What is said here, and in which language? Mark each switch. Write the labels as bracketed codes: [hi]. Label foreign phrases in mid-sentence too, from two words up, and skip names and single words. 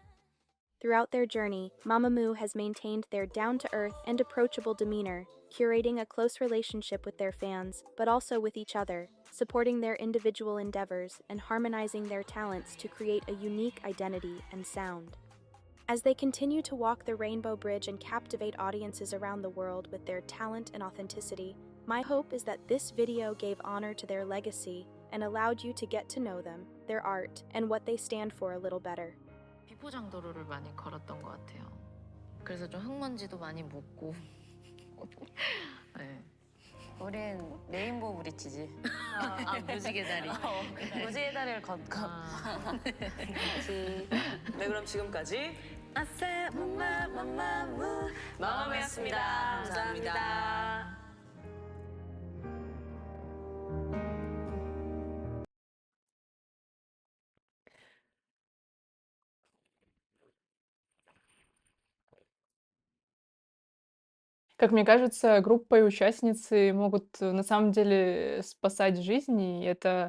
[en] Throughout their journey, Mamamoo has maintained their down-to-earth and approachable demeanor, curating a close relationship with their fans, but also with each other, supporting their individual endeavors and harmonizing their talents to create a unique identity and sound. As they continue to walk the Rainbow Bridge and captivate audiences around the world with their talent and authenticity, my hope is that this video gave honor to their legacy and allowed you to get to know them, their art, and what they stand for a little better. [ko] 비포장 도로를 많이 걸었던 것 같아요. 그래서 좀 흙먼지도 많이 묻고. 네. 우린 레인보우 브릿지지. 무지개 다리. 무지개 다리를 걷고. 네, 그럼 지금까지 아싸 마마마마무 마마무였습니다. 감사합니다. [ru] Как мне кажется, группа и участницы могут на самом деле спасать жизни, и это